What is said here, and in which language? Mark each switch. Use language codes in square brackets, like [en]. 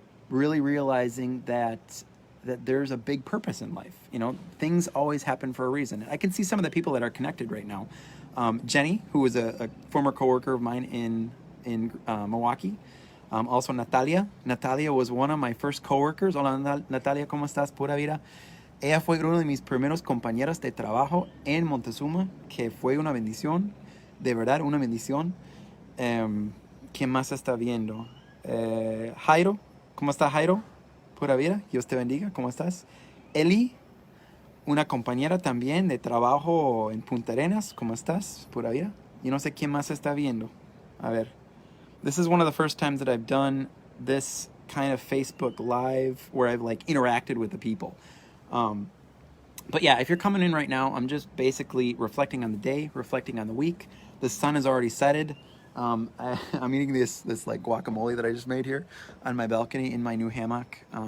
[en] Really realizing that there's a big purpose in life. Things always happen for a reason. I can see some of the people that are connected right now. Jenny, who was a former coworker of mine in Milwaukee. Also Natalia. Natalia was one of my first coworkers. [es] Hola Natalia, ¿cómo estás? Pura vida. Ella fue uno de mis primeros compañeros de trabajo en Montezuma, que fue una bendición, de verdad una bendición. ¿Quién más está viendo? Jairo, ¿cómo está Jairo? Pura vida, Dios te bendiga, ¿cómo estás? Eli, una compañera también de trabajo en Punta Arenas, ¿cómo estás? Pura vida. Y no sé quién más está viendo. A ver. [en] This is one of the first times that I've done this kind of Facebook Live where I've interacted with the people. But yeah, if you're coming in right now, I'm just basically reflecting on the day, reflecting on the week. The sun is already setted. I'm eating this guacamole that I just made here on my balcony in my new hammock.